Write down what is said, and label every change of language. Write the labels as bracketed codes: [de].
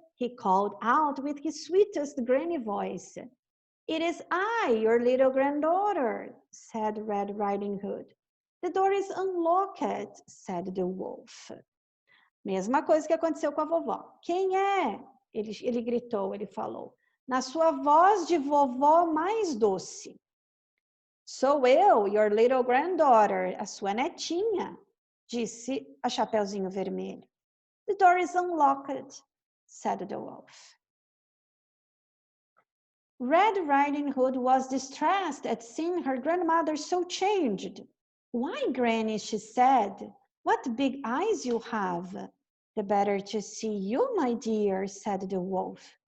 [en] He called out with his sweetest granny voice. It is I, your little granddaughter, said Red Riding Hood. The door is unlocked, said the wolf. [pt] Mesma coisa que aconteceu com a vovó. Quem é? Ele gritou, ele falou. Na sua voz de vovó mais doce. Sou eu, [en] your little granddaughter, [pt] a sua netinha, disse a Chapeuzinho Vermelho. [en] The door is unlocked, said the wolf. Red Riding Hood was distressed at seeing her grandmother so changed. Why, Granny, she said, what big eyes you have. The better to see you, my dear, said the wolf.